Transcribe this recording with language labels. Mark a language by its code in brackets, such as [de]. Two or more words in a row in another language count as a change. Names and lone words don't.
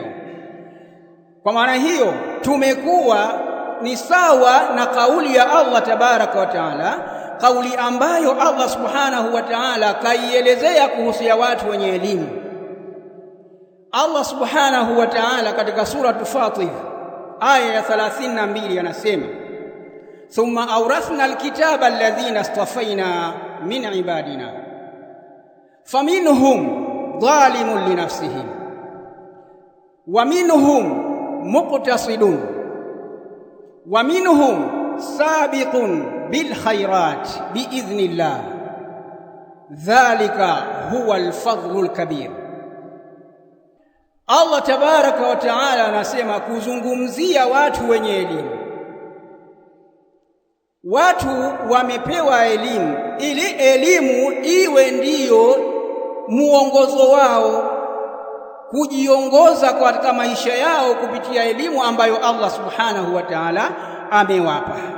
[sw] Kwa maana hiyo tumekuwa ni sawa na kauli ya Allah [ar] تبارك وتعالى, [sw] kauli ambayo Allah [ar] سبحانه وتعالى [sw] kaielezea kuhusu watu wenye elimu. Allah [ar] سبحانه وتعالى [sw] katika sura Fatir aya ya 32 anasema, [ar] ثم أورثنا الكتاب الذين اصطفينا من عبادنا فمنهم ظالم لنفسه ومنهم مقتصد ومنهم سابق بالخيرات بإذن الله ذلك هو الفضل الكبير. [sw] Allah [ar] تبارك وتعالى [sw] anasema kuzungumzia watu wenye elimu. Watu wamepewa elimu ili elimu iwe ndiyo muongozo wao kujiongoza katika maisha yao kupitia elimu ambayo Allah [ar] سبحانه وتعالى [sw] amewapa.